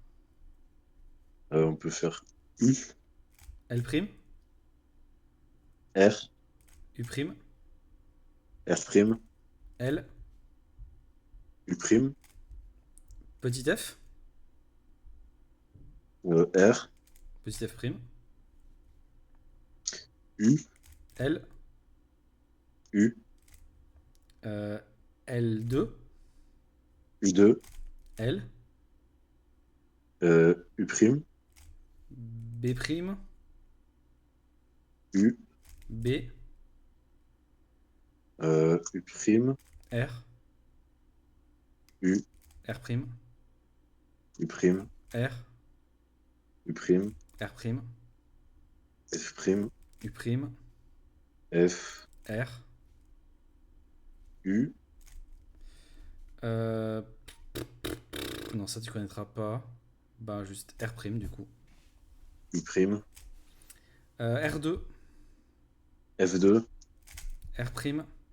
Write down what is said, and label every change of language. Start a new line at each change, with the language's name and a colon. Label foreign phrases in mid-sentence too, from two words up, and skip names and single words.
French: On peut faire U, L', R, U', R', L, U', petit f, R, petit f', U, L, U, euh, L2, U2, L, U', B', U, B, U', R, U, R', U', R, U', R', F', U', F, R, U, euh, non, ça tu connaîtras pas. Bah, juste R' du coup. U', R2, F2, R',